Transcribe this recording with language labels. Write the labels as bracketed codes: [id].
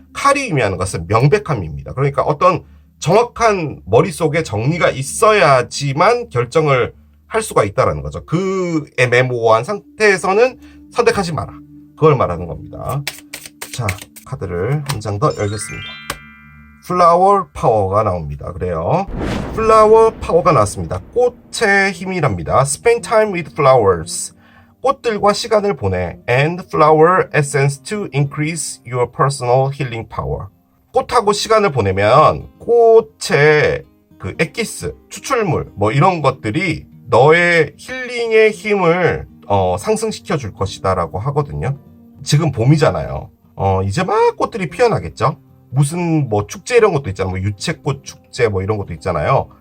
[ko] 칼이 의미하는 것은 명백함입니다. 그러니까 어떤 정확한 머릿속에 정리가 있어야지만 결정을 할 수가 있다라는 거죠. 그 애매모호한 상태에서는 선택하지 마라. 그걸 말하는 겁니다. 자, 카드를 한 장 더 열겠습니다. 플라워 파워가 나옵니다. 그래요. 플라워 파워가 나왔습니다. 꽃의 힘이랍니다. [en] Spend time with flowers. [ko] 꽃들과 시간을 보내. [en] And flower essence to increase your personal healing power. [ko] 꽃하고 시간을 보내면 꽃의 그 엑기스, 추출물 뭐 이런 것들이 너의 힐링의 힘을 상승시켜 줄 것이다 라고 하거든요. 지금 봄이잖아요. 이제 막 꽃들이 피어나겠죠. 무슨 뭐 축제 이런 것도 있잖아요. 뭐 유채꽃 축제 뭐 이런 것도 있잖아요.